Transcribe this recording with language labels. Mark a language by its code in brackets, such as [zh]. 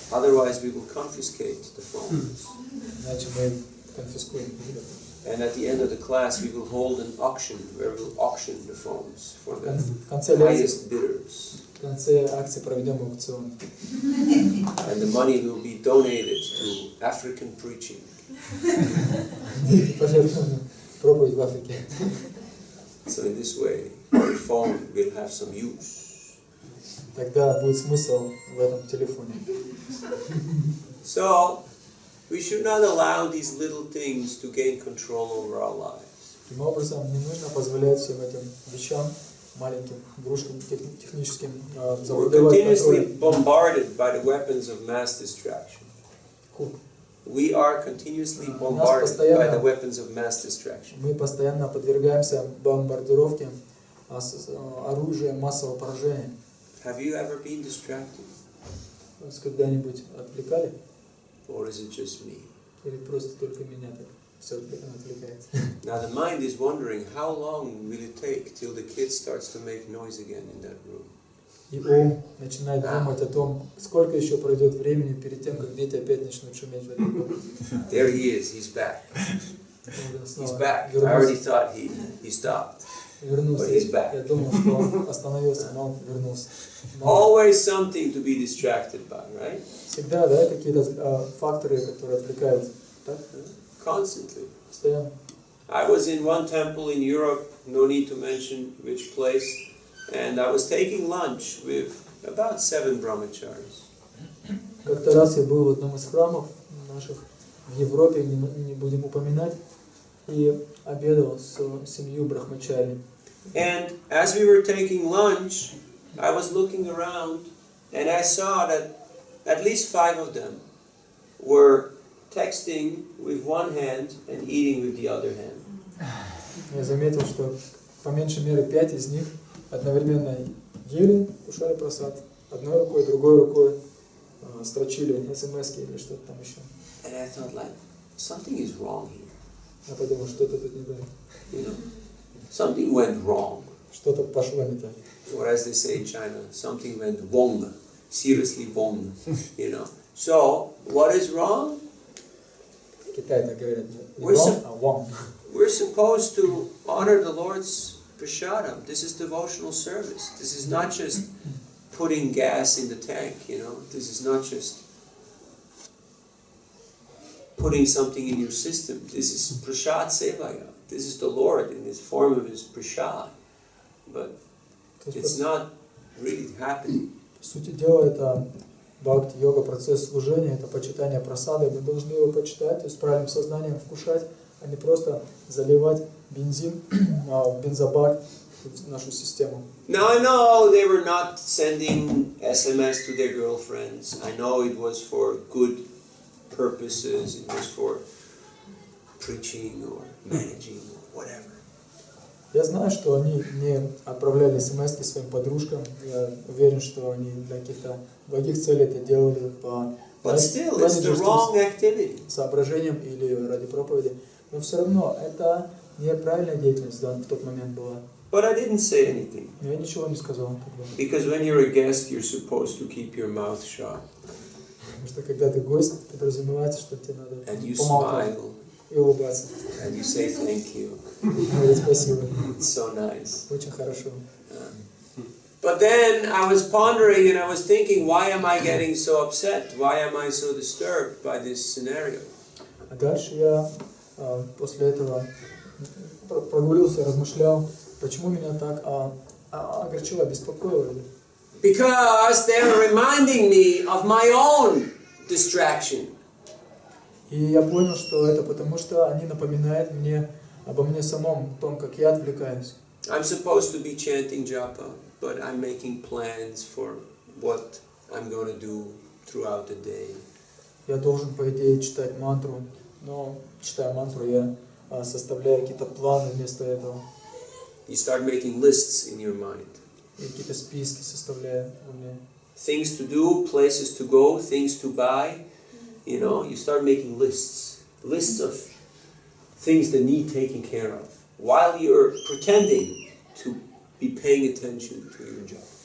[en] Otherwise, we will confiscate the phones. [ru] Иначе мы конфискуем. [en] And at the end of the class, we will hold an auction where we will auction the phones for the highest bidders. [ru] В конце акции проведем аукцион. [en] And the money will be donated to African preaching. [ru] Проповедь в Африке. [en] So in this way, the phone will have some use. [ru] тогда будет смысл в этом телефоне. [en] So, we should not allow these little things to gain control over our lives. [ru] Таким образом, не нужно позволять всем этим вещам, маленьким игрушкам техническим, [en] We're [ru] завладевать [en] continuously [ru] контролем. [en] bombarded by the weapons of mass distraction. We are continuously bombarded by the weapons of mass distraction. [ru] Мы постоянно подвергаемся бомбардировке оружием массового поражения. [en] Have you ever been distracted? [ru] Вас когда-нибудь отвлекали? [en] Or is it just me? [ru] Или просто только меня так все отвлекает? [en] Now the mind is wondering how long will it take till the kid starts to make noise again in that room. [ru] И ум начинает думать о том, сколько еще пройдет времени перед тем, как дети опять начнут шуметь в этой комнате. [en] There he is, he's back. He's back. I already thought he stopped. [ru] Вернулся. [en] But he's back. [ru] Я думал, что он остановился, но он вернулся. [en] Always something to be distracted by, right? [ru] Всегда, да, какие-то факторы, которые отвлекают. Так? [en] Constantly. [ru] Постоянно. [en] I was in one temple in Europe, no need to mention which place, and I was taking lunch with about 7 brahmacharis. [ru] Как-то раз я был в одном из храмов наших в Европе, не будем упоминать, и обедал с 7 брахмачари. [en] And as we were taking lunch, I was looking around, and I saw that at least 5 of them were texting with one hand and eating with the other hand. [ru] Я заметил, что по меньшей мере 5 из них одновременно ели, кушали просад, одной рукой, другой рукой строчили смс-ки или что-то там еще. [en] And I thought, like, something is wrong here. [ru] Я подумал, что-то тут не так. [en] You know, something went wrong. [ru] Что-то пошло не так. [en] Or as they say in China, something went wrong. Seriously wrong. You know. So, what is wrong? [ru] В Китае так говорят, не [en] We're wrong, [ru] а [en] wrong. We're supposed to honor the Lord's prashadam. This is devotional service. This is not just putting gas in the tank, you know. This is not just putting something in your system. This is prashad sevaya. This is the Lord in this form of His prashad. But it's not really happening. [ru] По сути дела, это бхакти-йога, процесс служения, это почитание прасады. Мы должны его почитать, то есть с правильным сознанием вкушать, а не просто заливать бензин в бензобак в нашу систему. [en] Now I know they were not sending SMS to their girlfriends. I know it was for good purposes. It was for preaching or managing or whatever. [ru] Я знаю, что они не отправляли смс-ки своим подружкам. Я уверен, что они для каких-то благих целей это делали по менеджерским соображениям или ради проповеди. Но все равно это неправильная деятельность в тот момент была. [en] But I didn't say anything. [ru] Я ничего не сказал тогда. [en] Because when you're a guest, you're supposed to keep your mouth shut. [ru] Потому что когда ты гость, подразумевается, что тебе надо помолчать и улыбаться. [en] And you say thank you. [ru] Говорить спасибо. [en] It's so nice. [ru] Очень хорошо. [en] But then I was pondering and I was thinking, why am I getting so upset? Why am I so disturbed by this scenario? [ru] А дальше я после этого прогулился, размышлял, почему меня так огорчило, беспокоило. [en] Because they are reminding me of my own distraction. [ru] И я понял, что это потому, что они напоминают мне обо мне самом, о том, как я отвлекаюсь. [en] I'm supposed to be chanting japa, but I'm making plans for what I'm going to do throughout the day. [ru] Я должен, по идее, читать мантру, но читая мантру, я составляю какие-то планы вместо этого. [en] You start making lists in your mind. [ru] И какие-то списки составляю у меня. [en] Things to do, places to go, things to buy. You know, you start making lists. Lists of things that need taking care of. While you're pretending to be paying attention to your job.